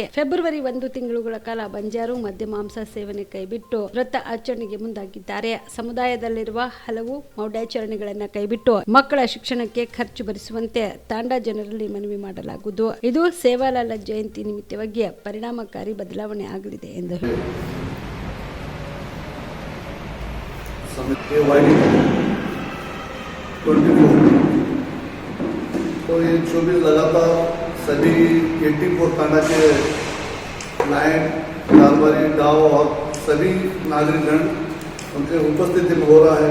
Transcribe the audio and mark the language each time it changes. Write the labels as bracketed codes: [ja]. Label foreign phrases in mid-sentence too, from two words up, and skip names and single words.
[kn] ಫೆಬ್ರವರಿ 1 ತಿಂಗಳುಗಳ ಕಾಲ ಬಂಜಾರು ಮದ್ಯ ಮಾಂಸ ಸೇವನೆ ಕೈಬಿಟ್ಟು ವ್ರತ ಆಚರಣೆಗೆ ಮುಂದಾಗಿದ್ದಾರೆ. ಸಮುದಾಯದಲ್ಲಿರುವ ಹಲವು ಮೌಢ್ಯಾಚರಣೆಗಳನ್ನು ಕೈಬಿಟ್ಟು ಮಕ್ಕಳ ಶಿಕ್ಷಣಕ್ಕೆ ಖರ್ಚು ಭರಿಸುವಂತೆ ತಾಂಡಾ ಜನರಲ್ಲಿ ಮನವಿ ಮಾಡಲಾಗುವುದು. ಇದು ಸೇವಾಲಾಲ್ ಜಯಂತಿ ನಿಮಿತ್ತವಾಗಿ ಪರಿಣಾಮಕಾರಿ ಬದಲಾವಣೆ ಆಗಲಿದೆ ಎಂದರು. [hi] तो ये 24 लगातार सभी 84 थाना के नायक, कारबारी, डाव और सभी नागरिकगण उनके उपस्थिति में हो रहा है.